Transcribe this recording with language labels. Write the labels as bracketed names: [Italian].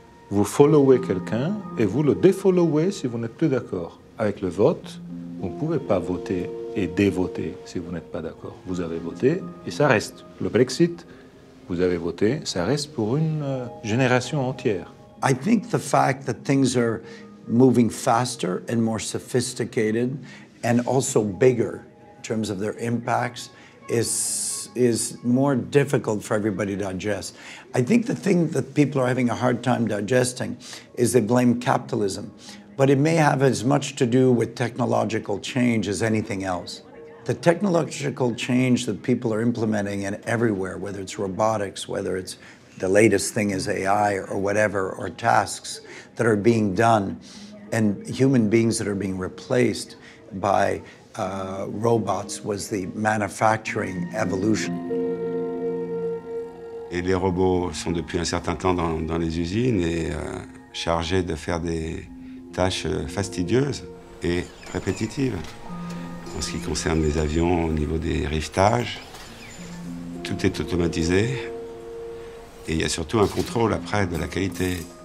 [French] Vous followez quelqu'un et vous le défollowez si vous n'êtes plus d'accord. Avec le vote, vous ne pouvez pas voter et dévoter si vous n'êtes pas d'accord. Vous avez voté et ça reste. Le Brexit, vous avez voté, ça reste pour une génération entière. [English] I think the fact that things are moving faster and more sophisticated and also bigger in terms of their impacts is more difficult for everybody to digest. I think the thing that people are having a hard time digesting is they blame capitalism But it may have as much to do with technological change as anything else. The technological change that people are implementing in everywhere, whether it's robotics, whether it's the latest thing is AI or whatever, or tasks that are being done, and human beings that are being replaced by robots, was the manufacturing evolution. [French] Et les robots sont depuis un certain temps dans les usines et chargés de faire des tâches fastidieuses et répétitives. En ce qui concerne les avions, au niveau des rivetages, tout est automatisé et il y a surtout un contrôle après de la qualité.